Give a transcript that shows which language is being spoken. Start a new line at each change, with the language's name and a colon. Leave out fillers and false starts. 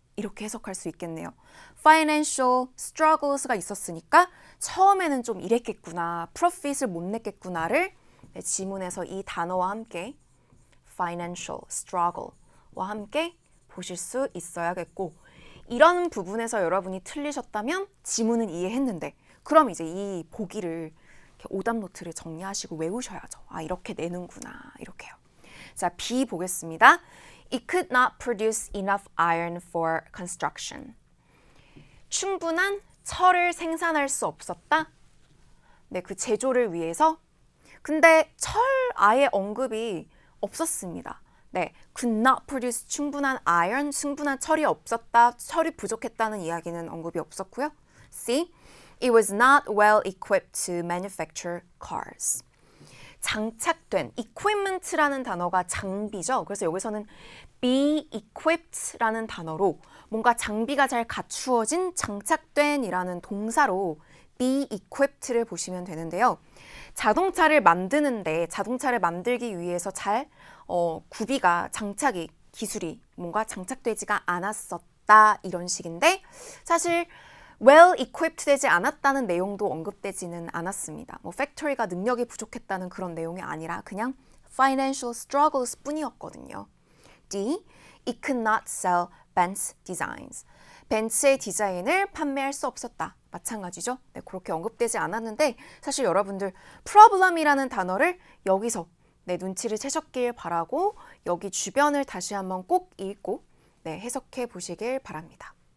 Korean: 이렇게 해석할 수 있겠네요.
English: financial struggles
Korean: 가 있었으니까 처음에는 좀 이랬겠구나, profit을 못 냈겠구나를 지문에서 이 단어와 함께 financial struggle와 함께 보실 수 있어야겠고 이런 부분에서 여러분이 틀리셨다면 지문은 이해했는데 그럼 이제 이 보기를 오답 노트를 정리하시고 외우셔야죠. 이렇게 내는구나 이렇게요. 자, B 보겠습니다.
English: It could not produce enough iron for construction.
Korean: 충분한 철을 생산할 수 없었다. 네, 그 제조를 위해서. 근데 철 아예 언급이 없었습니다. 네,
English: could not produce
Korean: 충분한 iron, 충분한 철이 없었다, 철이 부족했다는 이야기는 언급이 없었고요. C.
English: It was not well equipped to manufacture cars.
Korean: 장착된, equipment라는 단어가 장비죠. 그래서 여기서는 be equipped라는 단어로 뭔가 장비가 잘 갖추어진, 장착된이라는 동사로 be equipped를 보시면 되는데요. 자동차를 만드는데 자동차를 만들기 위해서 잘 구비가, 장착이, 기술이 뭔가 장착되지가 않았었다 이런 식인데 사실
English: well equipped
Korean: 되지 않았다는 내용도 언급되지는 않았습니다. 뭐 팩토리가 능력이 부족했다는 그런 내용이 아니라 그냥 financial struggles 뿐이었거든요. D.
English: It could not sell Benz designs.
Korean: 벤츠의 디자인을 판매할 수 없었다. 마찬가지죠. 네, 그렇게 언급되지 않았는데 사실 여러분들 problem이라는 단어를 여기서 눈치를 채셨길 바라고 여기 주변을 다시 한번 꼭 읽고 해석해 보시길 바랍니다.